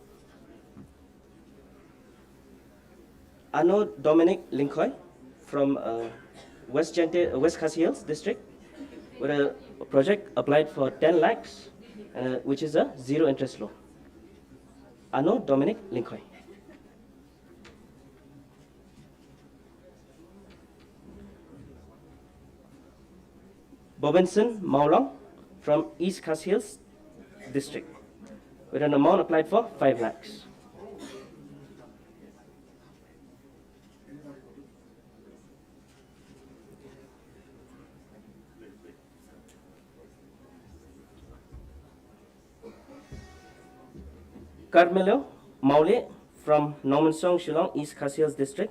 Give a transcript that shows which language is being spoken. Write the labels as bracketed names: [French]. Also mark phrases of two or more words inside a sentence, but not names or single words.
[English] Ano Dominic Linkoy from West Khasi Hills district, with a project applied for 10 lakhs, which is a zero interest loan. Ano Dominic Linkoy. Bobinson Maulong from East Khasi Hills district, with an amount applied for 5 lakhs. Carmelo Maule from Norman Song, Shillong, East Khasi Hills district.